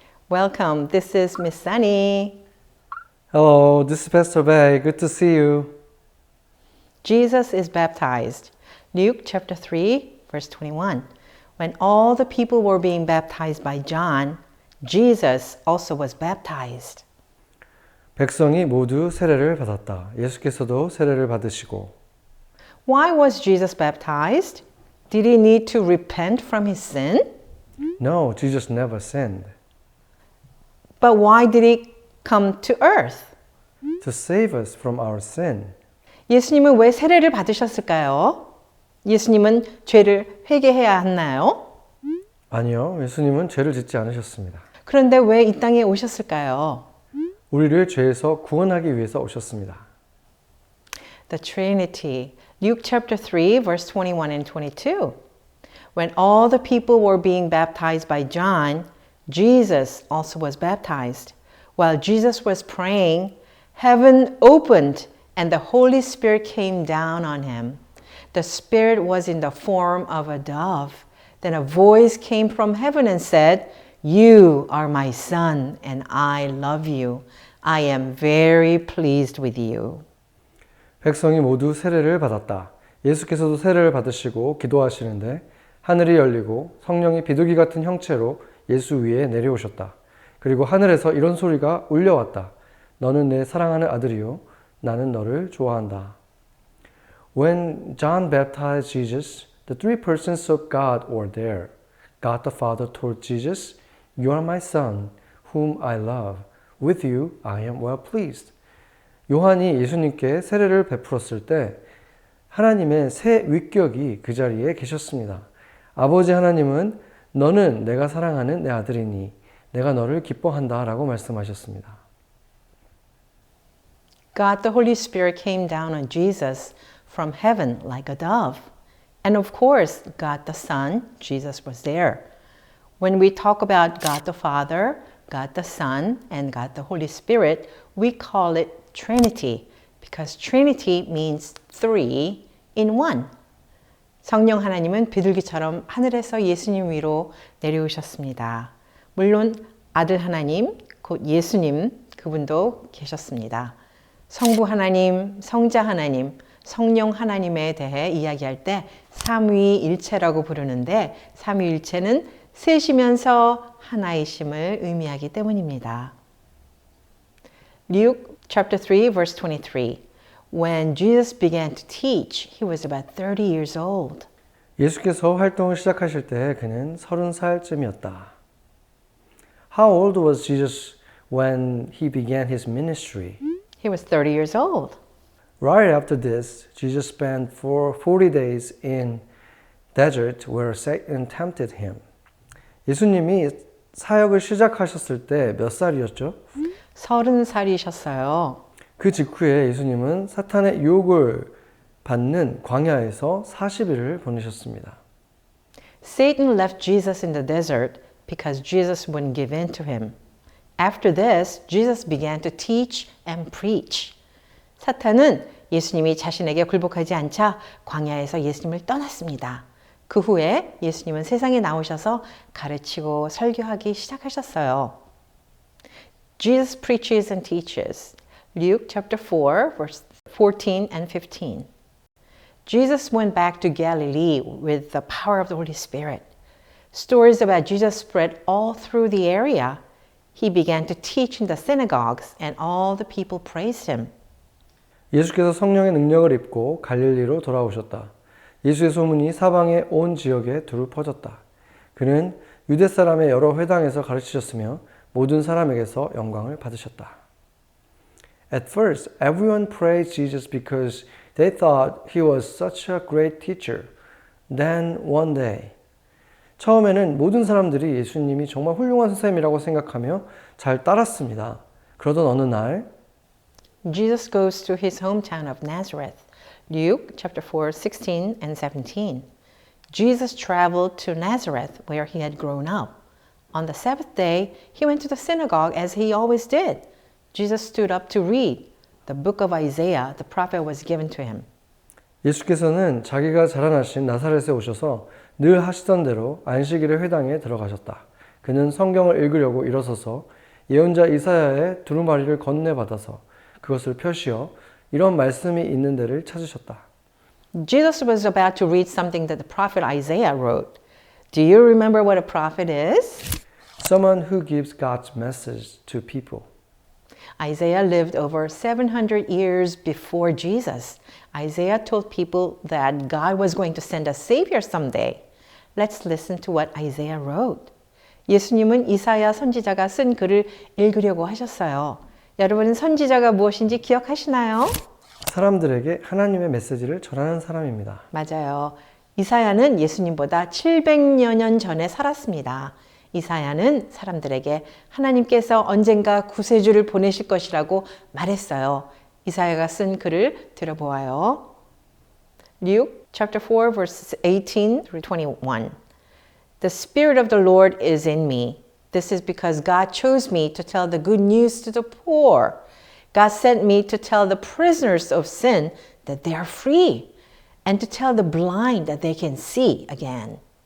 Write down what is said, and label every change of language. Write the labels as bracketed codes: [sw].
[en] Welcome, this is Miss Sunny. Hello, this is Pastor Bay. Good to see you. Jesus is baptized. Luke chapter 3, verse 21. When all the people were being baptized by John, Jesus also was baptized. [ko] 백성이 모두 세례를 받았다. 예수께서도 세례를 받으시고. [en] Why was Jesus baptized? Did he need to repent from his sin? No, Jesus never sinned. But why did he come to earth? To save us from our sin. [ko] 예수님은 왜 세례를 받으셨을까요? 예수님은 죄를 회개해야 했나요? 아니요, 예수님은 죄를 짓지 않으셨습니다. 그런데 왜 이 땅에 오셨을까요? 우리를 죄에서 구원하기 위해서 오셨습니다. [en] The Trinity. Luke chapter 3, verse 21 and 22. When all the people were being baptized by John, Jesus also was baptized. While Jesus was praying, heaven opened and the Holy Spirit came down on him. The Spirit was in the form of a dove. Then a voice came from heaven and said, You are my Son, and I love you. I am very pleased with you. [ko] 백성이 모두 세례를 받았다. 예수께서도 세례를 받으시고 기도하시는데 하늘이 열리고 성령이 비둘기 같은 형체로 예수 위에 내려오셨다. 그리고 하늘에서 이런 소리가 울려왔다. 너는 내 사랑하는 아들이요. 나는 너를 좋아한다. [en] When John baptized Jesus, the three persons of God were there. God the Father told Jesus, You are my son, whom I love. With you I am well pleased. [ko] 요한이 예수님께 세례를 베풀었을 때 하나님의 새 위격이 그 자리에 계셨습니다. 아버지 하나님은 너는 내가 사랑하는 내 아들이니 내가 너를 기뻐한다 라고 말씀하셨습니다. [en] God the Holy Spirit came down on Jesus from heaven like a dove. And of course, God the Son, Jesus was there. When we talk about God the Father, God the Son, and God the Holy Spirit, we call it Trinity because Trinity means three in one. [ko] 성령 하나님은 비둘기처럼 하늘에서 예수님 위로 내려오셨습니다. 물론 아들 하나님, 곧 예수님, 그분도 계셨습니다. 성부 하나님, 성자 하나님, 성령 하나님에 대해 이야기할 때 삼위일체라고 부르는데 삼위일체는 셋이면서 하나이심을 의미하기 때문입니다. [en] Luke chapter 3 verse 23. When Jesus began to teach, he was about 30 years old. [ko] 예수께서 활동을 시작하실 때 그는 30살쯤이었다. [en] How old was Jesus when he began his ministry? He was 30 years old. Right after this, Jesus spent 40 days in desert where Satan tempted him. [ko] 예수님이 사역을 시작하셨을 때 몇 살이었죠? 30살이셨어요. 그 직후에 예수님은 사탄의 유혹을 받는 광야에서 40일을 보내셨습니다. [en] Satan left Jesus in the desert because Jesus wouldn't give in to him. After this, Jesus began to teach and preach. [ko] 사탄은 예수님이 자신에게 굴복하지 않자 광야에서 예수님을 떠났습니다. 그 후에 예수님은 세상에 나오셔서 가르치고 설교하기 시작하셨어요. [en] Jesus preaches and teaches. Luke chapter 4, verse 14 and 15. Jesus went back to Galilee with the power of the Holy Spirit. Stories about Jesus spread all through the area. He began to teach in the synagogues and all the people praised him. [ko] 예수께서 성령의 능력을 입고 갈릴리로 돌아오셨다. 예수의 소문이 사방의 온 지역에 두루 퍼졌다. 그는 유대 사람의 여러 회당에서 가르치셨으며 모든 사람에게서 영광을 받으셨다. [en] At first, everyone praised Jesus because they thought he was such a great teacher. Then one day, [ko] 처음에는 모든 사람들이 예수님이 정말 훌륭한 선생님이라고 생각하며 잘 따랐습니다. 그러던 어느 날 [en] Jesus goes to his hometown of Nazareth. Luke chapter 4, 16 and 17. Jesus traveled to Nazareth where he had grown up. On the Sabbath day, he went to the synagogue as he always did. Jesus stood up to read. The book of Isaiah, the prophet, was given to him. [ko] 예수께서는 자기가 자라나신 나사렛에 오셔서 늘 하시던 대로 안식일의 회당에 들어가셨다. 그는 성경을 읽으려고 일어서서 예언자 이사야의 두루마리를 건네받아서 그것을 펴시어 이런 말씀이 있는 데를 찾으셨다. [en] Jesus was about to read something that the prophet Isaiah wrote. Do you remember what a prophet is? Someone who gives God's message to people. Isaiah lived over 700 years before Jesus. Isaiah told people that God was going to send a savior someday. Let's listen to what Isaiah wrote. [ko] 예수님은 이사야 선지자가 쓴 글을 읽으려고 하셨어요. 여러분은 선지자가 무엇인지 기억하시나요? 사람들에게 하나님의 메시지를 전하는 사람입니다. 맞아요. 이사야는 예수님보다 700여 년 전에 살았습니다. 이사야는 사람들에게 하나님께서 언젠가 구세주를 보내실 것이라고 말했어요. 이사야가 쓴 글을 들어보아요. [en] Luke chapter 4 verses 18 through 21. The Spirit of the Lord is in me. This is because God chose me to tell the good news to the poor. God sent me to tell the prisoners of sin that they are free and to tell the blind that they can see again.